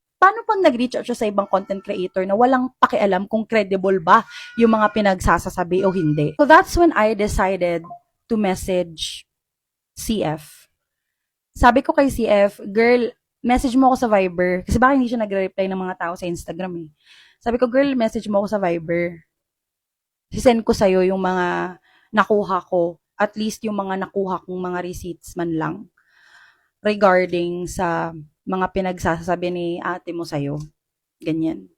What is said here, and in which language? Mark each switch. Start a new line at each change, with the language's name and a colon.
Filipino: Paano pag nag-reach out siya sa ibang content creator na walang pakialam kung credible ba yung mga pinagsasasabi o hindi?
English: So that's when I decided to message CF.
Filipino: Sabi ko kay CF, girl, message mo ako sa Viber. Kasi baka hindi siya nagre-reply ng mga tao sa Instagram eh. Sabi ko, girl, message mo ako sa Viber. Sisend ko sa'yo yung mga nakuha ko. At least yung mga nakuha kong mga receipts man lang. Regarding sa mga pinagsasabi ni ate mo sa'yo. Ganyan.